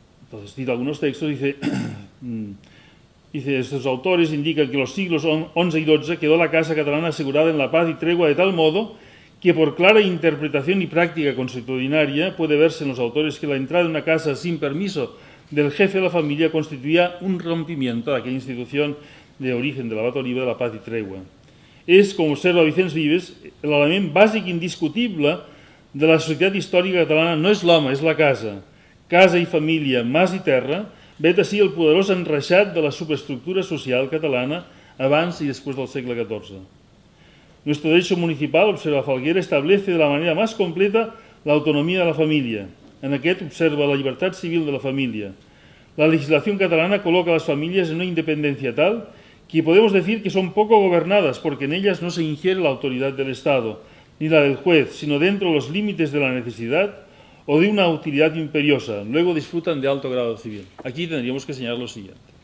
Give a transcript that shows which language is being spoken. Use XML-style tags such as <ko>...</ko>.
<es>Entonces, cita algunos textos, dice, estos autores indican que los siglos XI y XII quedó la casa catalana asegurada en la paz y tregua de tal modo que por clara interpretación y práctica consuetudinaria puede verse en los autores que la entrada en una casa sin permiso del jefe de la familia constituía un rompimiento de aquella institución de origen de la Batoria de la paz y tregua.</es> <ca>És, com observa Vicenç Vives, l'element bàsic indiscutible de la societat històrica catalana no és l'home, és la casa. Casa i família, mas i terra, vet així el poderós enreixat de la superestructura social catalana abans</ca> <es>y después</es> <ca>del segle XIV.</ca> <es>Nuestro derecho municipal, observa Falguera, establece de la manera más completa la autonomía de la familia.</es> <ca>En aquest observa la llibertat civil de la familia.</ca> <es>La legislación catalana coloca a las familias en una independencia tal que podemos decir que son poco gobernadas porque en ellas no se ingiere la autoridad del Estado, ni la del juez, sino dentro de los límites de la necesidad o de una utilidad imperiosa. Luego disfrutan de alto grado civil. Aquí tendríamos que señalar lo siguiente.</es>